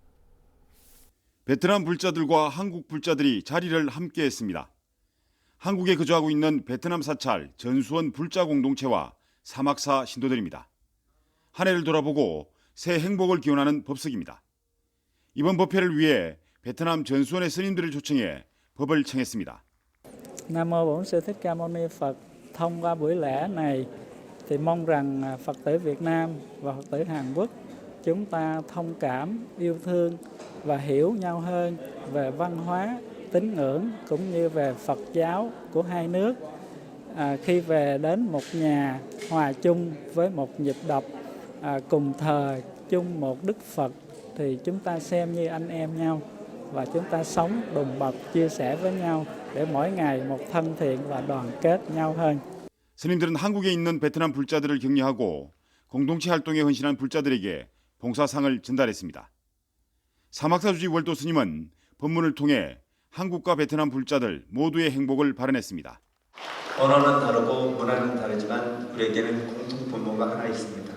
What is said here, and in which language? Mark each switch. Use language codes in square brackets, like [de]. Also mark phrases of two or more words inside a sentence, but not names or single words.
[ko] 베트남 불자들과 한국 불자들이 자리를 함께했습니다. 한국에 거주하고 있는 베트남 사찰 전수원 불자 공동체와 사막사 신도들입니다. 한 해를 돌아보고 새해 행복을 기원하는 법석입니다. 이번 법회를 위해 베트남 전수원의 스님들을 초청해 법을 청했습니다. [vi] Nam mô Bổn Sư Thích Ca Mâu Ni Phật. Thông qua buổi lễ này thì mong rằng Phật tử Việt Nam và Phật tử Hàn Quốc chúng ta thông cảm, yêu thương và hiểu nhau hơn về văn hóa, tín ngưỡng cũng như về Phật giáo của hai nước. Khi về đến một nhà hòa chung với một nhịp đập, cùng thờ chung một Đức Phật thì chúng ta xem như anh em nhau và chúng ta sống đùm bọc chia sẻ với nhau để mỗi ngày một thân thiện và đoàn kết nhau hơn. [ko] 스님들은 한국에 있는 베트남 불자들을 격려하고 공동체 활동에 헌신한 불자들에게 봉사상을 전달했습니다. 사막사주지 월도 스님은 법문을 통해 한국과 베트남 불자들 모두의 행복을 발언했습니다. 언어는 다르고 문화는 다르지만 우리에게는 공통 분모가 하나 있습니다.